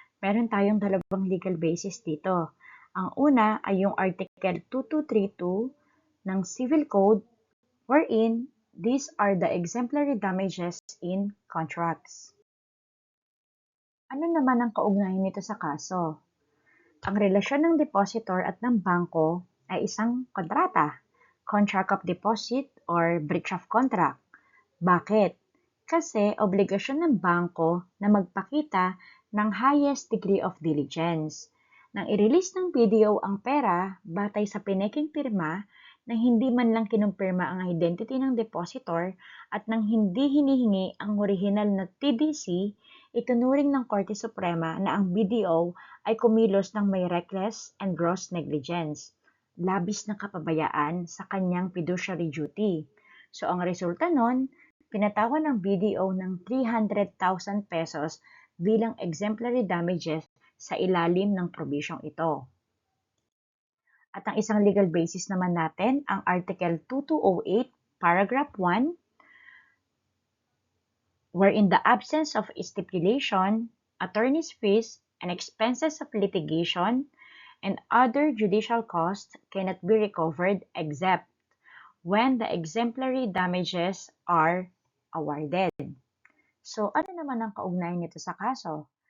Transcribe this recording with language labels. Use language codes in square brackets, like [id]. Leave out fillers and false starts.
[tl] Meron tayong dalawang legal basis dito. Ang una ay yung Article 2232 ng Civil Code [en] wherein these are the exemplary damages in contracts. [tl] Ano naman ang kaugnayan nito sa kaso? Ang relasyon ng depositor at ng bangko ay isang kontrata. [en] contract of deposit or breach of contract. [tl] Bakit? Kasi obligasyon ng bangko na magpakita ng [en] highest degree of diligence. [tl] Nang i-release ng BDO ang pera batay sa pineking pirma na hindi man lang kinumpirma ang identity ng depositor at nang hindi hinihingi ang original na TDC, itunuring ng Korte Suprema na ang BDO ay kumilos ng may [en] reckless and gross negligence, [tl] labis na kapabayaan sa kanyang fiduciary duty. So ang resulta nun, pinatawan ng BDO ng 300,000 pesos bilang exemplary damages sa ilalim ng probisyong ito. At ang isang legal basis naman natin, [en] ang Article 2208, Paragraph 1, where in the absence of stipulation, attorney's fees and expenses of litigation and other judicial costs cannot be recovered except when the exemplary damages are awarded. [tl] So, ano naman ang kaugnayan nito sa kaso?